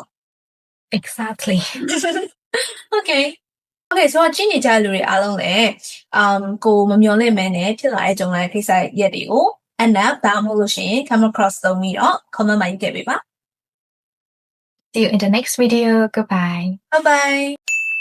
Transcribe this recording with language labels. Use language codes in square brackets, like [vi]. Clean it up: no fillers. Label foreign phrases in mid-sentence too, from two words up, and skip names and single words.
[en] Exactly Okay so [my] ကြည့်နေကြတဲ့လူတွေအားလုံးလည်းကိုမမျောလင့်မဲ့နဲ့ဖြစ်လာတဲ့ကြုံလာတဲ့ကိစ္စရက်တွေကို [en] and now [my] ဒါမှမဟုတ်လို့ရှိရင် [en] come across [my] သုံးပြီးတော့ comment မှာရေးခဲ့ပေးပါ [en] See you in the next video goodbye Bye bye